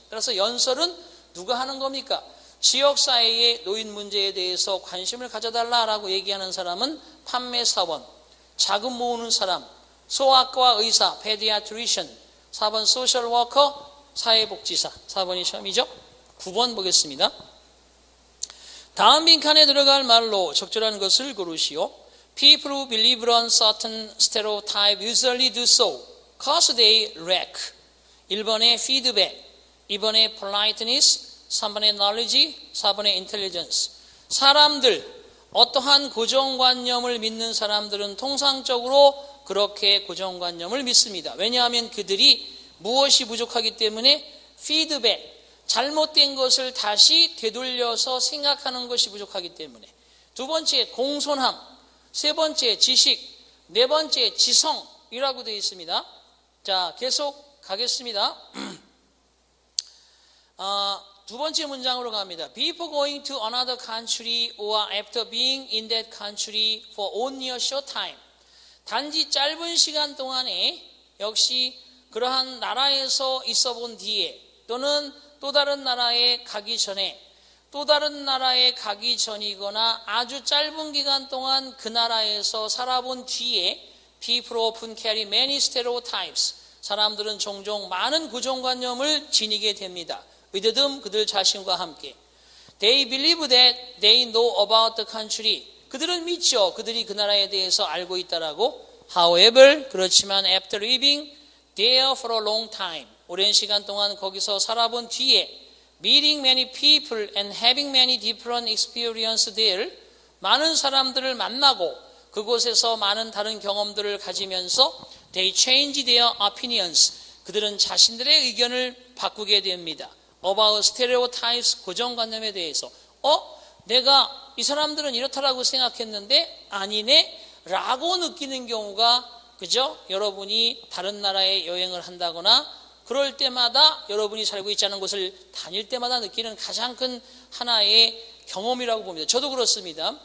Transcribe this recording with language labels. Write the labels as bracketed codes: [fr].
[ko] 따라서 연설은 누가 하는 겁니까? 지역사회의 노인 문제에 대해서 관심을 가져달라라고 얘기하는 사람은 판매사원, 자금 모으는 사람, 소아과 의사, 페디아트리션, 4번 소셜워커, 사회복지사. 4번이 시험이죠. 9번 보겠습니다. 다음 빈칸에 들어갈 말로 적절한 것을 고르시오. [en] People who believe on certain stereotype usually do so because they lack. [ko] 1번의 feedback, 2번의 politeness, 3번의 knowledge, 4번의 intelligence. 사람들, 어떠한 고정관념을 믿는 사람들은 통상적으로 그렇게 고정관념을 믿습니다. 왜냐하면 그들이 무엇이 부족하기 때문에 피드백, 잘못된 것을 다시 되돌려서 생각하는 것이 부족하기 때문에. 두 번째, 공손함. 세 번째, 지식. 네 번째, 지성이라고 되어 있습니다. 자, 계속 가겠습니다. 두 번째 문장으로 갑니다. [en] Before going to another country or after being in that country for only a short time. [ko] 단지 짧은 시간 동안에 역시 그러한 나라에서 있어 본 뒤에 또는 또 다른 나라에 가기 전에 또 다른 나라에 가기 전이거나 아주 짧은 기간 동안 그 나라에서 살아본 뒤에 [en] people often carry many stereotypes. [ko] 사람들은 종종 많은 고정관념을 지니게 됩니다. [en] with them, [ko] 그들 자신과 함께. [en] They believe that they know about the country. [ko] 그들은 믿죠. 그들이 그 나라에 대해서 알고 있다라고. [en] However, [ko] 그렇지만 [en] after living there for a long time, [ko] 오랜 시간 동안 거기서 살아본 뒤에 [en] meeting many people and having many different experiences there, [ko] 많은 사람들을 만나고 그곳에서 많은 다른 경험들을 가지면서 [en] they change their opinions, [ko] 그들은 자신들의 의견을 바꾸게 됩니다. [en] about stereotypes, [ko] 고정관념에 대해서. 내가 이 사람들은 이렇다라고 생각했는데 아니네 라고 느끼는 경우가, 그죠? 여러분이 다른 나라에 여행을 한다거나 그럴 때마다 여러분이 살고 있지 않은 곳을 다닐 때마다 느끼는 가장 큰 하나의 경험이라고 봅니다. 저도 그렇습니다.